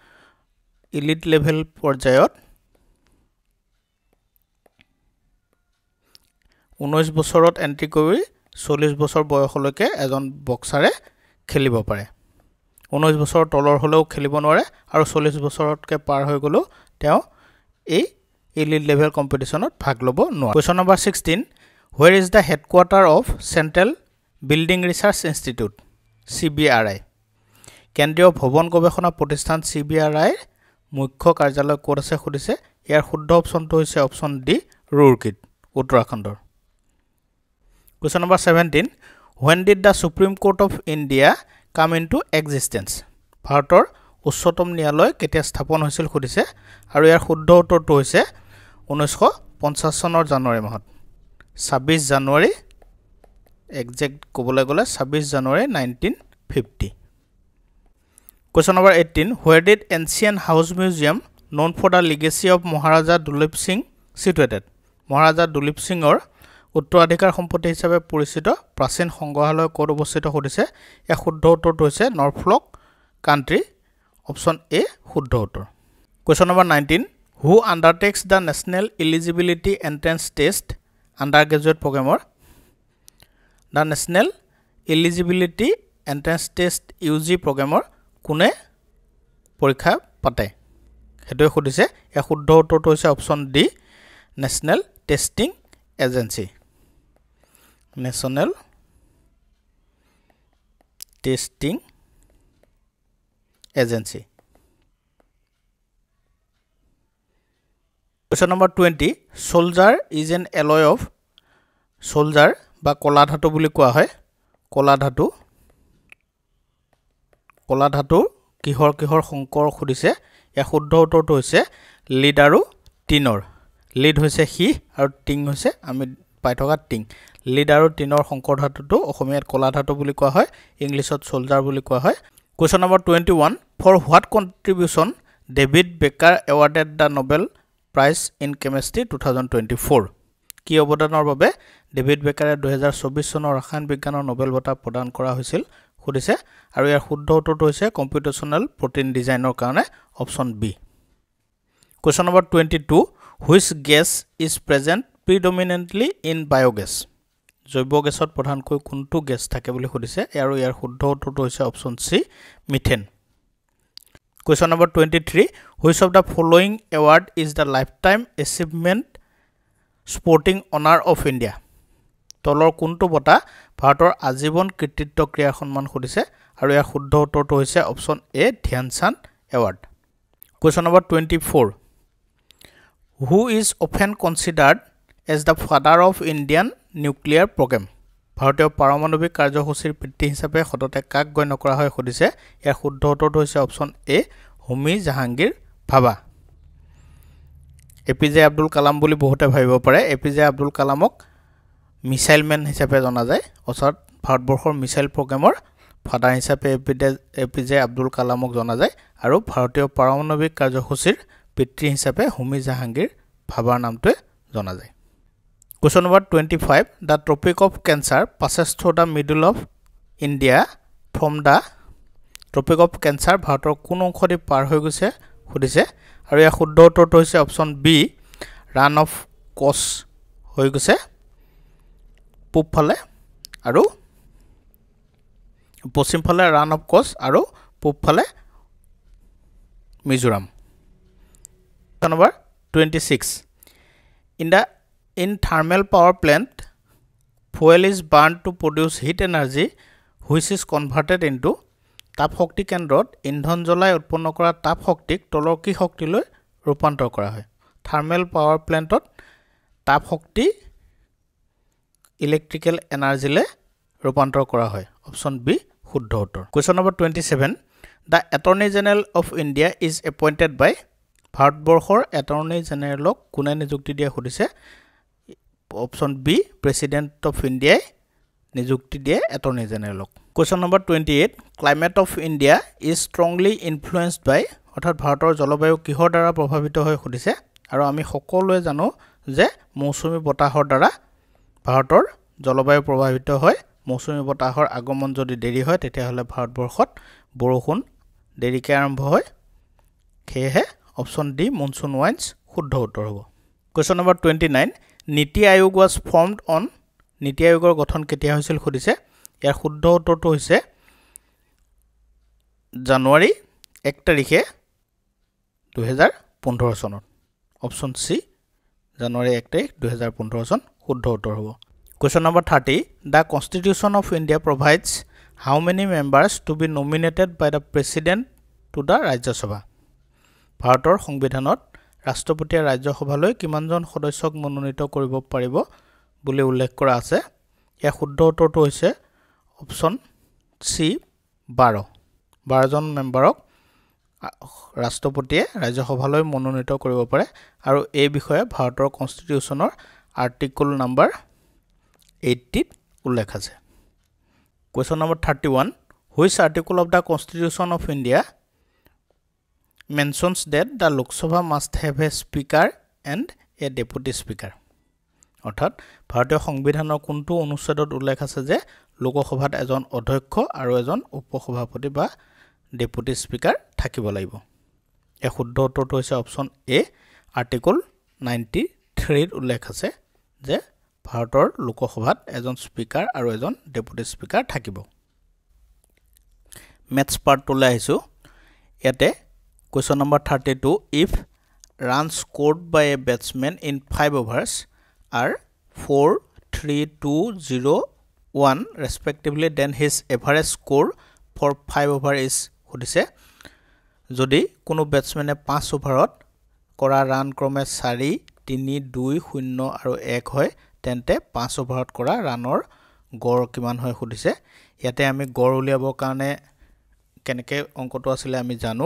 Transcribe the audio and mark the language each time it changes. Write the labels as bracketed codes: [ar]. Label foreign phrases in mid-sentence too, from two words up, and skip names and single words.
[as] 19 বছৰত এন্ট্ৰি কৰি 40 বছৰ বয়সলৈকে এজন বক্সাৰে খেলিব পাৰে 19 বছৰ তলৰ হলেও খেলিব নোৱাৰে আৰু 40 বছৰতকে পাৰ হৈ গলো তেওঁ এই [en] elite level competitionত [as] ভাগ ল'ব নোৱাৰে [en] Question number 16 Where is the headquarter of Central Building Research Institute [as] CBRI কেন্দ্ৰীয় ভৱন গৱেষণা প্ৰতিষ্ঠান CBRI মুখ্য কাৰ্যালয় ক'ত আছে সুধিছে ইয়াৰ শুদ্ধ অপচনটো হৈছে [en] option D [as] ৰুৰকিত উত্তৰাখণ্ডৰ [en] Question number 17 When did the Supreme Court of India come into existence [as] ভাৰতৰ উচ্চতম ন্যায়ালয় কেতিয়া স্থাপন হৈছিল সুধিছে আৰু ইয়াৰ শুদ্ধ উত্তৰটো হৈছে 1950 চনৰ জানুৱাৰী মাহত 26 জানুৱাৰী এক্সাক্ট ক'বলৈ গ'লে 26 জানুৱাৰী 1950 [en] Question number 18 Where did Ancient House Museum known for the legacy of Maharaja Dulip Singh situated মহাৰাজা [as] দুলীপ সিংৰ উত্তৰাধিকাৰ সম্পত্তি হিচাপে পৰিচিত প্ৰাচীন সংগ্ৰহালয় ক'ত অৱস্থিত সুধিছে ইয়াৰ শুদ্ধ উত্তৰটো হৈছে নৰ্থফ্লক কান্ট্ৰি [en] option A [as] শুদ্ধ উত্তৰ [en] Question number 19 Who undertakes the National Eligibility Entrance Test undergraduate programmer The National Eligibility Entrance Test UG programmer [as] কোনে পৰীক্ষা পাতে হেতু সুধিছে ইয়াৰ শুদ্ধ উত্তৰটো হৈছে [en] option D National Testing Agency National Testing Agency Question number 20 Soldier is an alloy of [as] সোলজাৰ বা কলা ধাতু বুলি কোৱা হয় কলা ধাতু কিহৰ সংকৰ খুদিছে ইয়াৰ শুদ্ধ উত্তৰটো হৈছে লিড আৰু টিনৰ লিড হৈছে সি আৰু টিং হৈছে আমি পাই থকা টিং লিড আৰু টিনৰ সংকৰ ধাতুটো অসমীয়াত কলা ধাতু বুলি কোৱা হয় ইংলিছত সোলজাৰ বুলি কোৱা হয় [en] Question number 21 For what contribution David Becker awarded the Nobel Prize in [as] Chemistry 2024 কি অৱদানৰ বাবে ডেভিড বেকাৰে 2024 চনৰ ৰসায়ন বিজ্ঞানৰ নোবেল বঁটা প্ৰদান কৰা হৈছিল খুদিছে আৰু ইয়াৰ শুদ্ধ উত্তৰটো হৈছে [en] computational protein designৰ [as] কাৰণে [en] option B Question number 22 Which gas is present predominantly in biogas [as] জৈৱ গেছত প্ৰধানকৈ কোনটো গেছ থাকে বুলি খুদিছে আৰু ইয়াৰ শুদ্ধ উত্তৰটো হৈছে [en] option C [as] মিথেন [en] Question number 23 Which of the following award is the lifetime achievement sporting honor of India [as] তলৰ কোনটো বঁটা ভাৰতৰ আজীৱন কৃতিত্ব ক্ৰিয়াৰ সন্মান খুদিছে আৰু ইয়াৰ শুদ্ধ উত্তৰটো হৈছে [en] option A [as] ধ্যান চাঁদ এৱাৰ্ড [en] Question number 24 Who is often considered as the father of Indian nuclear program [as] ভাৰতীয় পাৰমাণৱিক কাৰ্যসূচীৰ পিতৃ হিচাপে সততে কাক গণ্য কৰা হয় খুদিছে ইয়াৰ শুদ্ধ উত্তৰটো হৈছে [en] option A [as] হোমি জাহাংগীৰ ভাবা এপিজে আব্দুল কালাম বুলি বহুতে ভাবিব পাৰে এপিজে আব্দুল কালামক [en] missile man [as] হিচাপে জনা যায় অৰ্থাৎ ভাৰতবৰ্ষৰ [en] missile programৰ father [as] হিচাপে এপিজে আব্দুল কালামক জনা যায় আৰু ভাৰতীয় পাৰমাণৱিক কাৰ্যসূচীৰ পিতৃ হিচাপে হোমি জাহাংগীৰ ভাবাৰ নামটোৱে জনা যায় [en] Question number 25 The Tropic of Cancer passes through the middle of India from the Tropic of Cancer [as] ভাৰতৰ কোন অংশদি পাৰ হৈ গৈছে খুদিছে আৰু ইয়াৰ শুদ্ধ উত্তৰটো হৈছে [en] option B [as] ৰান অফ কচ হৈ গৈছে পূব ফালে আৰু পশ্চিম ফালে ৰান অফ কচ আৰু পূব ফালে মিজোৰাম [en] number 26 In thermal power plant fuel is burned to produce heat energy which is converted into [as] তাপ শক্তি কেন্দ্ৰত ইন্ধন জ্বলাই উৎপন্ন কৰা তাপ শক্তিক তলৰ কি শক্তিলৈ ৰূপান্তৰ কৰা হয় [en] thermal power plantত [as] তাপ শক্তি [en] electrical energyলে [as] ৰূপান্তৰ কৰা হয় [en] option B [as] শুদ্ধ উত্তৰ [en] Question number 27 The Attorney General of India is appointed [as] by ভাৰতবৰ্ষৰ [en] attorney generalক [as] কোনে নিযুক্তি দিয়া খুদিছে [en] option B President of India [as] নিযুক্তি দিয়ে [en] attorney generalক Question number 28 Climate of India is strongly influenced by [as] অৰ্থাৎ ভাৰতৰ জলবায়ু কিহৰ দ্বাৰা প্ৰভাৱিত হৈ খুদিছে আৰু আমি সকলোৱে জানো যে মৌচুমী বতাহৰ দ্বাৰা ভাৰতৰ জলবায়ু প্ৰভাৱিত হয় মৌচুমী বতাহৰ আগমন যদি দেৰি হয় তেতিয়া হলে ভাৰতবৰ্ষত বৰষুণ দেৰিকৈ আৰম্ভ হয় খেহে [en] option D monsoon winds [as] শুদ্ধ উত্তৰ হ'ব [en] Question number 29 [as] নীতি আয়োগ [en] was formed on [as] নীতি আয়োগৰ গঠন কেতিয়া হৈছিল খুদিছে ইয়াৰ শুদ্ধ উত্তৰটো হৈছে জানুৱাৰী 1 তাৰিখে 2015 চনত [en] option C [as] জানুৱাৰী 1 তাৰিখ 2015 চন শুদ্ধ উত্তৰ হ'ব [en] Question number 30 The Constitution of India provides how many members to be nominated by the president to the [as] Rajya Sabha ভাৰতৰ সংবিধানত ৰাষ্ট্ৰপতিয়ে ৰাজ্যসভালৈ কিমানজন সদস্যক মনোনীত কৰিব পাৰিব বুলি উল্লেখ কৰা আছে ইয়াৰ শুদ্ধ উত্তৰটো হৈছে [en] option C [as] 12 জন মেম্বাৰক ৰাষ্ট্ৰপতিয়ে ৰাজ্যসভালৈ মনোনীত কৰিব পাৰে আৰু এই বিষয়ে ভাৰতৰ [en] constitutionৰ article number [as] 80 উল্লেখ আছে [en] Question number 31 Which article of the Constitution of India mentions that the Lok Sabha must have a speaker and a deputy speaker [as] অৰ্থাৎ ভাৰতীয় সংবিধানৰ কোনটো অনুচ্ছেদত উল্লেখ আছে যে লোকসভাত এজন অধ্যক্ষ আৰু এজন উপসভাপতি বা [en] deputy speaker [as] থাকিব লাগিব এই শুদ্ধ উত্তৰটো হৈছে [en] option A article [as] 93 ত উল্লেখ আছে যে ভাৰতৰ লোকসভাত এজন স্পিকাৰ আৰু এজন [en] deputy speaker [as] থাকিব মেথছ পাৰ্টলৈ আহিছো ইয়াতে [en] Question number 32 If runs scored by a batsman in 5 overs are 4, 3, 2, 0, 1 respectively then his average score for 5 over is [as] খুদিছে যদি কোনো ব্যাটসম্যানে 5 ওভাৰত কৰা ৰান ক্ৰমে 4, 3, 2, 0 আৰু 1 হয় তেন্তে 5 অভাৰত কৰা ৰানৰ গড় কিমান হয় সুধিছে ইয়াতে আমি গড় উলিয়াবৰ কাৰণে কেনেকৈ অংকটো আছিলে আমি জানো